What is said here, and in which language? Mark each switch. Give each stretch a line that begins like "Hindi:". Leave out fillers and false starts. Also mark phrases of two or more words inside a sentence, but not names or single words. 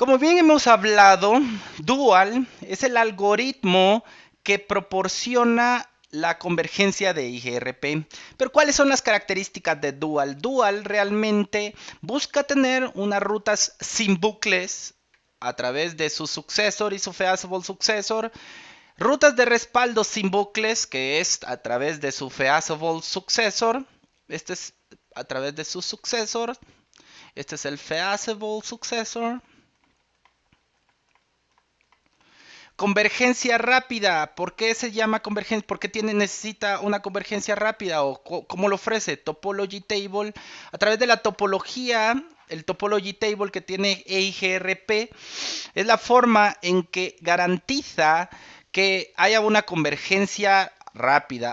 Spanish: Como bien hemos hablado, Dual es el algoritmo que proporciona la convergencia de IGRP. Pero ¿cuáles son las características de Dual? Dual realmente busca tener unas rutas sin bucles a través de su successor y su
English: feasible successor.
Spanish: Rutas de respaldo sin bucles, que es a través de su
English: feasible successor.
Spanish: Este es a través de su successor. Este es el
English: feasible successor.
Spanish: Convergencia rápida. ¿Por qué se llama convergencia? ¿Por qué necesita una convergencia rápida? ¿O cómo lo ofrece?
English: Topology Table.
Spanish: A través de la topología, el
English: Topology Table
Spanish: que tiene EIGRP es la forma en que garantiza que haya una convergencia rápida.